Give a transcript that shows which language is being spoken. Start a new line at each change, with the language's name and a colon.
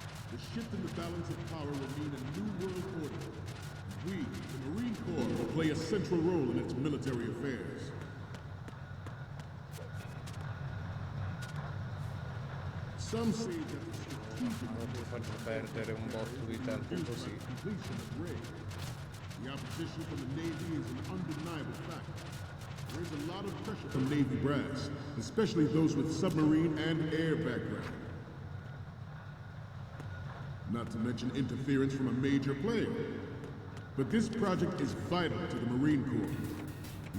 English: The shift in the balance of power will mean a new world order. We, the Marine Corps, will play a central role in its military affairs. Some say that the strategic
Italian: faccio perdere un botto di tempo così.
English: completion of Ray. The opposition from the Navy is an undeniable fact. There is a lot of pressure from Navy brass, especially those with submarine and air background. Not to mention interference from a major player. But this project is vital to the Marine Corps.